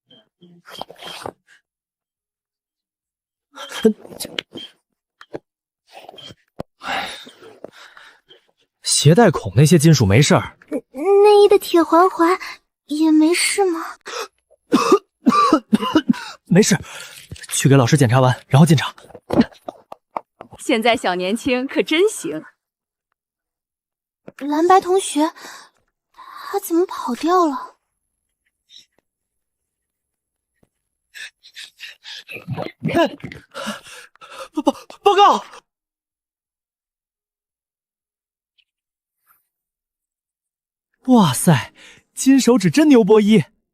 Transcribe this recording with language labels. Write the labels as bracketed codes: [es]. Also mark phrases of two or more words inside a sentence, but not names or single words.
[zh] 鞋带孔那些金屬沒事兒，內衣的鐵環環也沒事嗎？沒事，去給老師檢查完，然後進場。現在小年輕可真行。藍白同學，他怎麼跑掉了？報告！哇塞，金手指真牛波一！